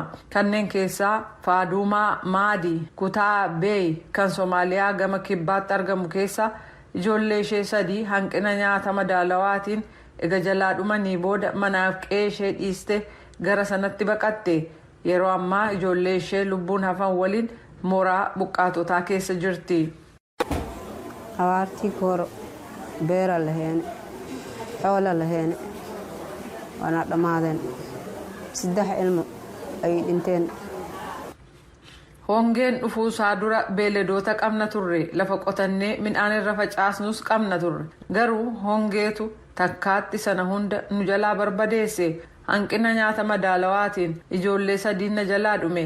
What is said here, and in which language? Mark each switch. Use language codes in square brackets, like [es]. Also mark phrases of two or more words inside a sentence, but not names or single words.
[om] Kanneen keessaa Faadumaa Maadii kutaa Beey kan Soomaaliyaa gama kibbaatti argamu keessa ijoollee ishee 3 hanqina nyaata madaalawaatiin ega jalaa dhumanii booda manaaf qe'ee ishee dhiiste gara sanatti baqatte. Yeroo ammaa ijoollee ishee lubbuun hafan waliin mooraa buqqaatotaa keessa jirti. [ymm] Hawaartii kooro beera laheen xoola laheen wana dhammaadeen 3 ilmo ay dhinteen. [om] Hongeen dhufuusaa dura beeladoota qabna turre lafa qotannee midhaan irra facaasnus qabna turre. Garuu hongeetu takkaatti sana hunda nu jalaa barbadeesse. Hanqina nyaata madaalawaatiin ijoollee 3 na jalaa dhume.